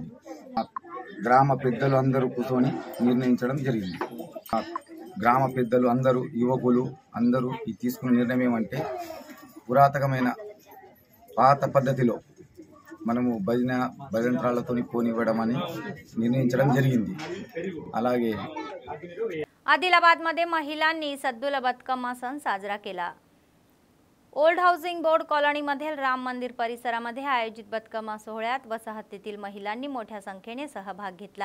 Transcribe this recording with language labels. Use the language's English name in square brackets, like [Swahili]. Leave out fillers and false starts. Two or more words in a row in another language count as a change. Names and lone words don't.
[Telugu] గ్రామ పెద్దలు అందరూ కూర్చొని నిర్ణయించడం జరిగింది. గ్రామ పెద్దలు అందరూ యువకులు అందరూ ఈ తీసుకున్న నిర్ణయం ఏమంటే పురాతనమైన పాత పద్ధతిలో మనము భజంత్రాలతో పోనివ్వడం అని निर्णయించడం జరిగింది. అలాగే [Marathi] आदिलाबादमध्ये महिलांनी सद्दुला बతుకమ్మ सण साजरा केला. [English] old housing board colonymadhil [Marathi] राम मंदिर परिसरामध्ये आयोजित बతుకమ్మ सोहळ्यात वसाहतीतील महिलांनी मोठ्या संख्येने सहभाग घेतला.